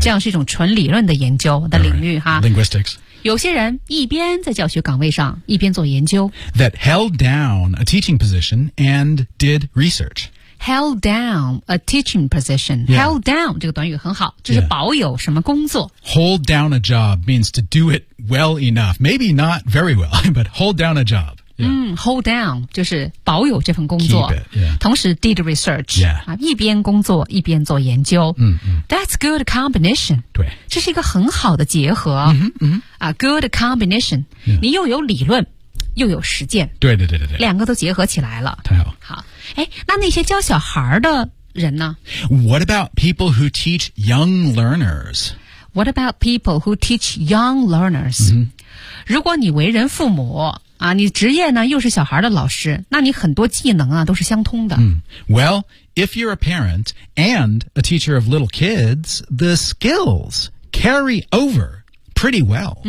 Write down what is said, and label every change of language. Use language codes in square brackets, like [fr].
[zh] 这样是一种纯理论的研究的领域、 [en] right. 哈 Linguistics [zh] 有些人一边在教学岗位上一边做研究 [en] that held down a teaching position and did research held down a teaching position、 yeah. held down [zh] 这个短语很好就是保有什么工作、 [en] yeah. hold down a job means to do it well enough maybe not very well but hold down a job、yeah. [zh] hold down 就是保有这份工作 [en] keep it、yeah. [zh] 同时 [en] did research、 yeah. [zh] 一边工作一边做研究、 mm-hmm. [en] that's good combination [zh] 对这是一个很好的结合 mm-hmm, mm-hmm. [en] A good combination、 yeah. [zh] 你又有理论又有实践对对对对对两个都结合起来了太好好哎那那些教小孩的人呢 [en] What about people who teach young learners? What about people who teach young learners?、 Mm-hmm. [zh] 如果你为人父母啊你职业呢又是小孩的老师那你很多技能啊都是相通的、 mm. [en] Well, if you're a parent and a teacher of little kids, the skills carry overPretty well.、